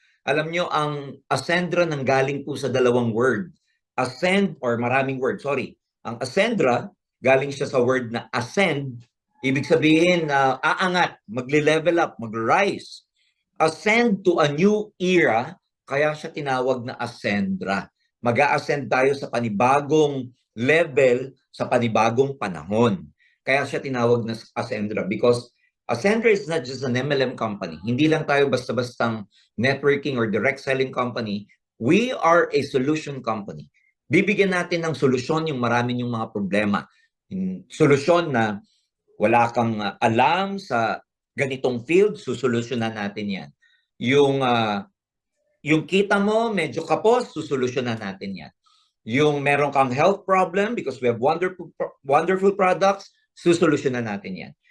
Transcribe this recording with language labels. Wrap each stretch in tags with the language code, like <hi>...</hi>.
<tl>Alam nyo, ang Ascendra nanggaling po sa dalawang word. Ascend, or maraming word, sorry. Ang Ascendra, galing siya sa word na ascend. Ibig sabihin na aangat, magle-level up, mag-rise.</tl> <en>Ascend to a new era,</en> <tl>kaya siya tinawag na</tl> <en>Ascendra.</en> <tl>Mag-a-ascend tayo sa panibagong level sa panibagong panahon. Kaya siya tinawag na</tl> <en>Ascendra because Ascendra is not just an MLM company.</en> <tl>Hindi lang tayo basta-bastang networking or direct selling company.</tl> <en>We are a solution company.</en> <tl>Bibigyan natin ng solusyon yung marami yung mga problema. Solusyon na wala kang alam sa ganitong field, susolusyonan natin yan. Yung kita mo, medyo kapos, susolusyonan natin yan. Yung meron kang health problem</tl> <en>because we have wonderful products,</en> <tl>susolusyonan natin yan.</tl>